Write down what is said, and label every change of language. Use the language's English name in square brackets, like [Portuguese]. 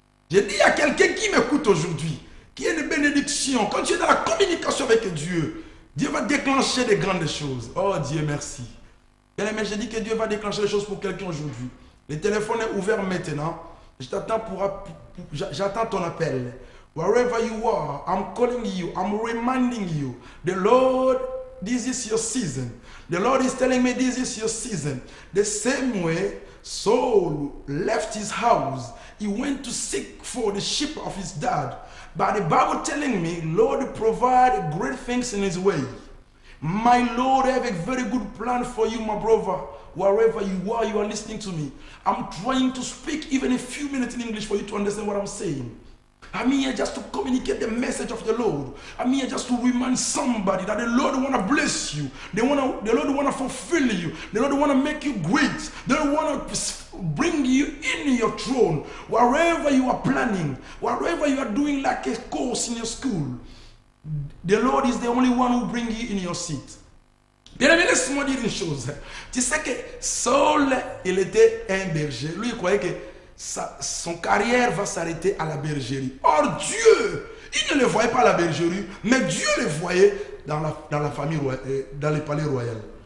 [French] J'ai dit à quelqu'un qui m'écoute aujourd'hui, qui est une bénédiction. Quand tu es dans la communication avec Dieu, Dieu va déclencher des grandes choses. Oh Dieu, merci. Mais j'ai dit que Dieu va déclencher les choses pour quelqu'un aujourd'hui. Le téléphone est ouvert maintenant. J'attends ton appel. [English] Wherever you are, I'm calling you. I'm reminding you. The Lord, this is your season. The Lord is telling me this is your season. The same way Saul left his house. He went to seek for the sheep of his dad. But the Bible telling me, Lord provide great things in his way. My Lord, I have a very good plan for you, my brother. Wherever you are listening to me. I'm trying to speak even a few minutes in English for you to understand what I'm saying. I'm here just to communicate the message of the Lord. I'm here just to remind somebody that the Lord want to bless you. The Lord want to fulfill you. The Lord want to make you great. The Lord want to bring you in your throne. Wherever you are planning, wherever you are doing like a course in your school, the Lord is the only one who bring you in your seat. [French] Bien aimé, laisse-moi dire une chose. Tu sais que Saul, il était un berger. Lui, il croyait que son carrière va s'arrêter à la bergerie. Or, Dieu, il ne le voyait pas à la bergerie, mais Dieu le voyait dans la famille, dans le palais royal.